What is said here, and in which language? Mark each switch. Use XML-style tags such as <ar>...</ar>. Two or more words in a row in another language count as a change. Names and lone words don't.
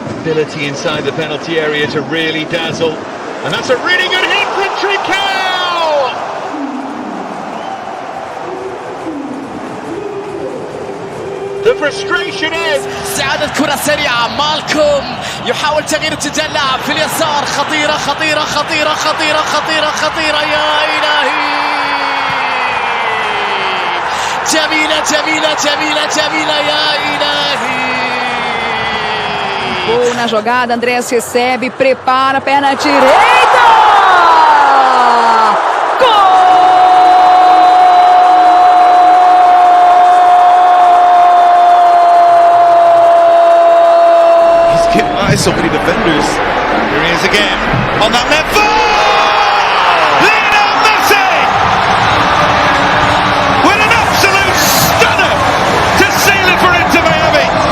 <en>ability inside the penalty area to really dazzle. And that's a really good hit from Trincao! The frustration is</en> <ar>استعادة كرة سريعة مالكوم يحاول تغيير اتجاه اللاعب في اليسار خطيرة خطيرة خطيرة خطيرة خطيرة خطيرة يا إلهي جميلة جميلة جميلة جميلة يا إلهي.</ar> <pt>Gol na jogada, Andrés recebe, prepara, perna direita!</pt> <en>So many defenders. Here he is again on that left foot. Lionel Messi with an absolute stunner to seal it for Inter Miami.</en>